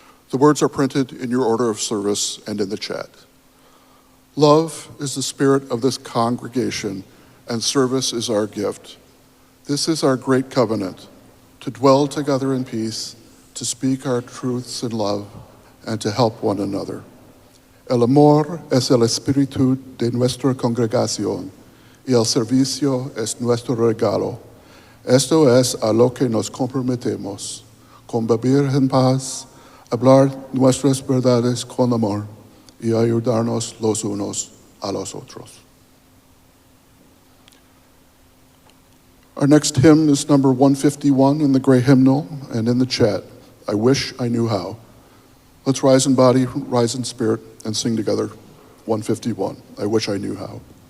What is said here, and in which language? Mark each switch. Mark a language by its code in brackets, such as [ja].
[en] The words are printed in your order of service and in the chat. Love is the spirit of this congregation and service is our gift. This is our great covenant, to dwell together in peace, to speak our truths in love, and to help one another. [es] El amor es el espíritu de nuestra congregación, y el servicio es nuestro regalo. Esto es a lo que nos comprometemos, convivir en paz, hablar nuestras verdades con amor, y ayudarnos los unos a los otros. [en] Our next hymn is number 151 in the gray hymnal and in the chat, I Wish I Knew How. Let's rise in body, rise in spirit, and sing together 151, I Wish I Knew How.